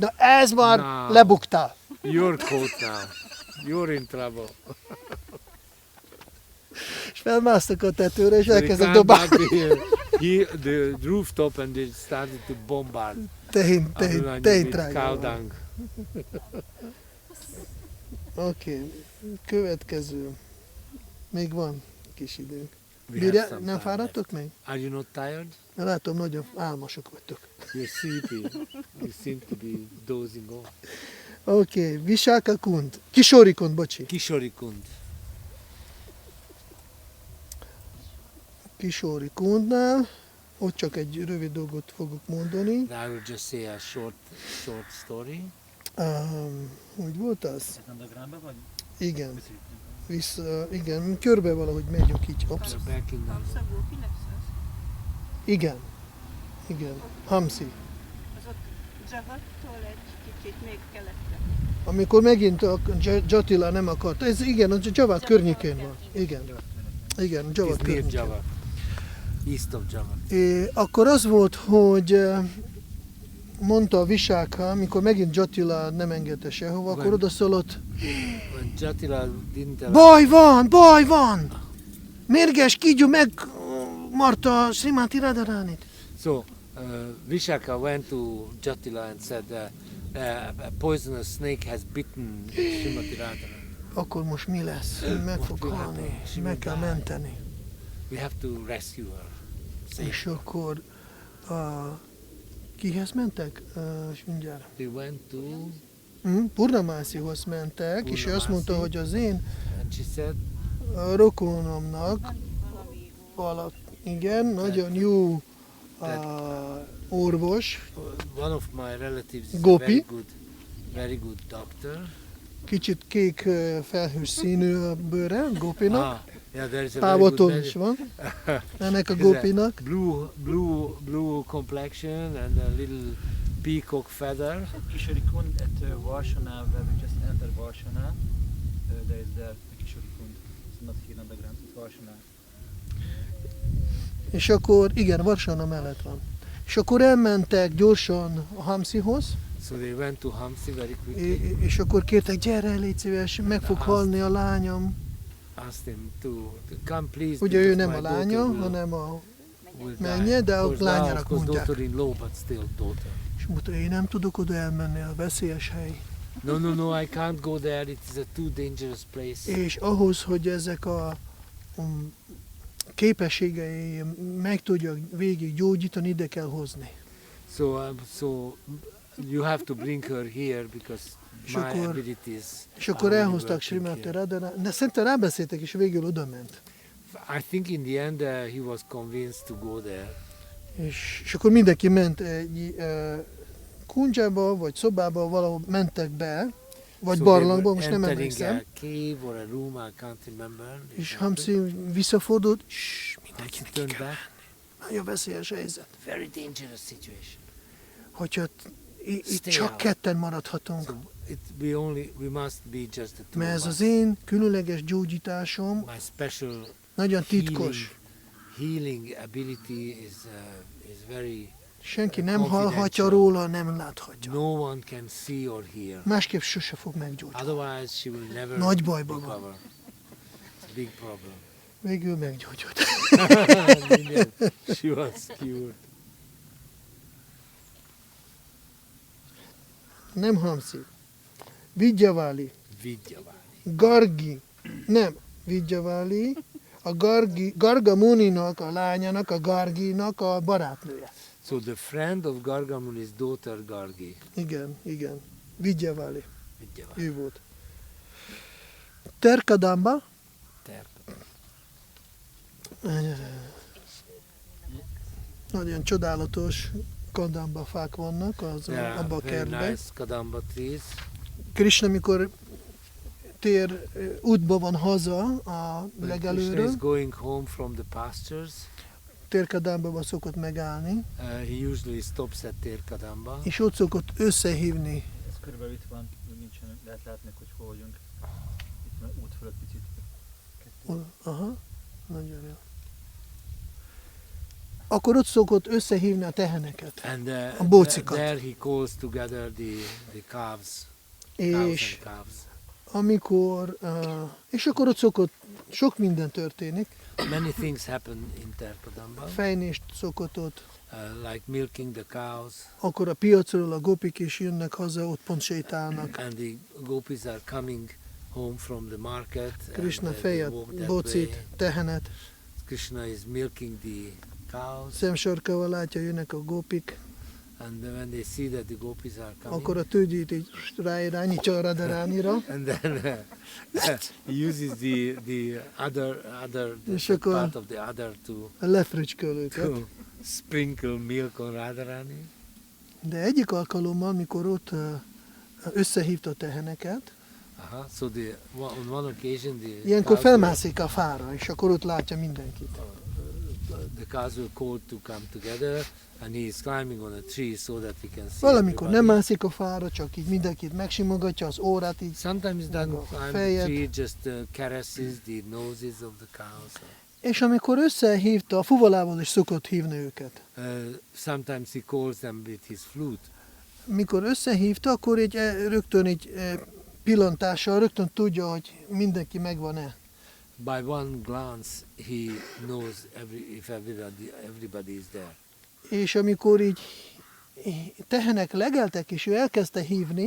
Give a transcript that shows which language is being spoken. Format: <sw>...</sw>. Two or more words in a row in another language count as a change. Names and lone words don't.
<hu>Na ez már lebuktál.</hu> <en>You're caught now. You're in trouble.</en> <hu>És felmásztak a tetőre, és</hu> <en>They</en> <hu>elkezdtek</hu> <en>climbed</en> <hu>dobálni.</hu> <en>up the rooftop and they started to bombard.</en> <hu>Tehén</hu> <en>Abhimanyu with cow</en> <hu>drága.</hu> <en>dung.</en> <hu>Oké, következő. Még van kis időnk.</hu> <en>We have some</en> <hu>Nem</hu> <en>time</en> <hu>fáradtok még?</hu> <en>left. Are you not tired?</en> <hu>Látom, nagyon álmosok vagytok.</hu> <en>You're sleepy. You seem to be dozing off.</en> <hu>Oké, Visáka Kund. Kishori Kund, bocsi. Kishori Kund. Kishori Kundnál, ott csak egy rövid dolgot fogok mondani.</hu> <en>I will just say a short story.</en> <hu>Hogy volt az? Nandagramba vagy? Igen. Igen, körbe valahogy megyünk így. Ops.</hu> <en>We're back in</en> <hu>Hamszabó, kinek szólsz? Igen. Hamsi. Az ott Javattól egy kicsit még keletre. Amikor megint a Jatila nem akarta, ez igen, a Javat környékén van. Igen, Javat</hu> <en>It's near</en> <hu>környékén.</hu> <en>Java. East of Java.</en> <hu>Akkor az volt, hogy mondta a Visáka, amikor megint Jatila nem engedte sehova, akkor odaszólott,</hu> <en>When Jatila didn't allow</en> <hu>baj van! Mérges kígyó megmarta Srimati Radharanit.</hu> <en>So Vishaka went to Jatila and said, a poisonous snake has bitten Srimati Radharani.</en> <hu>Akkor most mi lesz? Meg fog halni, meg kell menteni.</hu> <en>We have to rescue her.</en> <hu>És akkor kihez mentek? És mindjárt.</hu> <en>They went to,</en> <hu>Purnamászihoz mentek, és ő azt mondta, hogy az én</hu> <en>and she said,</en> <hu>rokonomnak igen, nagyon jó orvos,</hu> <en>one of my relatives is Gopi. a very good doctor.</en> <hu>kicsit kék felhős színű a bőre, Gopinak,</hu> <en>Yeah, there is a very good</en> <hu>Pávaton</hu> <en>magic.</en> <hu>is van. Ennek a</hu> <en>There's</en> <hu>gópinak.</hu> <en>blue complexion and a little peacock feather. Kishori Kund at Varsana, where we just entered Varsana. There is there a Kishori Kund. It's not here Nandagram, it's Varsana.</en> <hu>És akkor, igen, Varsana mellett van. És akkor elmentek gyorsan a Hamsihoz,</hu> <en>So they went to Hamsi very quickly.</en> <hu>és akkor kértek, gyere, légy szíves, meg fog halni a lányom.</hu> <en>Asked him to come please.</en> <hu>Ugye ő</hu> <en>because</en> <hu>nem</hu> <en>my</en> <hu>a</hu> <en>daughter</en> <hu>lánya,</hu> <en>will</en> <hu>hanem a</hu> <en>die.</en> <hu>menye, de</hu> <en>Of</en> <hu>a</hu> <en>course,</en> <hu>lányának</hu> <en>of course,</en> <hu>mondják.</hu> <en>daughter-in-law, but still daughter.</en> <hu>És mondta, én nem tudok oda elmenni, a veszélyes hely.</hu> <en>No, I can't go there. It is a too dangerous place.</en> <hu>És ahhoz, hogy ezek a képességei meg tudjak végig gyógyítani, ide kell hozni.</hu> <en>So you have to bring her here because</en> <hu>És</hu> <en>my</en> <hu>akkor-</hu> <en>abilities.</en> <hu>És akkor</hu> <en>are only</en> <hu>elhozták</hu> <en>working</en> <hu>Srimati</hu> <en>here.</en> <hu>Radharani, de szerintem rábeszéltek, és végül oda ment.</hu> <en>I think in the end he was convinced to go there.</en> <hu>És akkor mindenki ment egy kundzsába, vagy szobába, valahol mentek be, vagy</hu> <en>So they</en> <hu>barlangba,</hu> <en>were</en> <hu>most nem</hu> <en>entering</en> <hu>emlékszem.</hu> <en>a cave or a room, I can't remember.</en> <hu>És Hamsi visszafordult,</hu> <en>Hamsi</en> <hu>mindenkinek ki</hu> <en>turned</en> <hu>kell</hu> <en>back.</en> <hu>menni. Nagyon veszélyes helyzet.</hu> <en>Very dangerous situation.</en> <hu>Hogyha itt</hu> <en>Stay</en> <hu>csak</hu> <en>out.</en> <hu>ketten maradhatunk,</hu> <en>So we must be just the two</en> <hu>mert</hu> <en>of</en> <hu>ez az</hu> <en>us.</en> <hu>én különleges gyógyításom,</hu> <en>My special</en> <hu>nagyon titkos.</hu> <en>healing ability is very.</en> <hu>Senki nem</hu> <en>confidential.</en> <hu>hallhatja róla, nem láthatja.</hu> <en>No one can see or hear.</en> <hu>Másképp sose fog meggyógyulni.</hu> <en>Otherwise, she will never</en> <hu>Nagy bajban van.</hu> <en>recover. It's a big problem.</en> <hu>Végül meggyógyult.</hu> <en>And in the end, she was cured.</en> <hu>Nem Hamsi. Vidyavali. Vidyavali. Gargi. Nem. Vidyavali. A Garga Muninak, a lányának, a Garginak a barátnője.</hu> <en>So the friend of Gargamuni's daughter Gargi.</en> <hu>Igen. Vidyavali. Vidyavali. Ő volt. Terkadamba. Nagyon csodálatos kadamba fák vannak</hu> <en>Yeah,</en> <hu>abban a</hu> <en>very</en> <hu>kertben.</hu> <en>nice kadamba trees.</en> <hu>Krishna, mikor útba van haza a</hu> <en>When Krishna</en> <hu>legelőről,</hu> <en>is going home from the pastures,</en> <hu>Térkadámba szokott megállni,</hu> <en>he usually stops at Terkadamba.</en> <hu>és ott szokott összehívni. Ez körülbelül itt van, úgy nincsen, lehet látni, hogy hol vagyunk. Itt már út fölött picit. Aha, nagyon jó. Akkor ott szokott összehívni a teheneket,</hu> <en>And</en> <hu>a bócikat.</hu> <en>there he calls together the calves,</en> <hu>és</hu> <en>and calves.</en> <hu>amikor, és akkor ott szokott, sok minden történik,</hu> <en>Many things happen in Terkadamba,</en> <hu>fejnést szokott ott,</hu> <en>like milking the cows,</en> <hu>akkor a piacról a gopik is jönnek haza, ott pont sétálnak.</hu> <en>and the gopis are coming home from the market.</en> <hu>Krishna</hu> <en>and they</en> <hu>fejet,</hu> <en>walk that</en> <hu>bocit,</hu> <en>way.</en> <hu>tehenet,</hu> <en>Krishna is milking the cows,</en> <hu>szemsarkával látja, jönnek a gopik,</hu> <en>and when they see that the gopis are coming,</en> <hu>akkor a tőgyét így ráirányítja a Radharánira,</hu> <en>and then he uses the other</en> <hu>És</hu> <en>the</en> <hu>akkor-</hu> <en>part of the other to</en> <hu>lefröcsköl őket.</hu> <en>sprinkle milk on Radharani.</en> <hu>De egyik alkalommal, mikor ott összehívta a teheneket,</hu> <en>So on one occasion</en> <hu>ilyenkor</hu> <en>cows</en> <hu>felmászik a fára, és akkor ott látja mindenkit.</hu> <en>the cows were called to come together, and he is climbing on a tree so that he can see</en> <hu>Valamikor nem</hu> <en>everybody.</en> <hu>mászik a fára, csak így mindenkit megsimogatja, az órát így.</hu> <en>Sometimes he doesn't</en> <hu>Meg a</hu> <en>climb the</en> <hu>fejet.</hu> <en>tree, just caresses the noses of the cows.</en> <hu>És amikor összehívta, a fuvalával is szokott hívni őket.</hu> <en>Sometimes he calls them with his flute.</en> <hu>Mikor összehívta, akkor így rögtön egy pillantással rögtön tudja, hogy mindenki megvan-e.</hu> <en>By one glance, he knows if everybody is there.</en> <hu>És amikor így tehenek legeltek, és ő elkezdte hívni,</hu>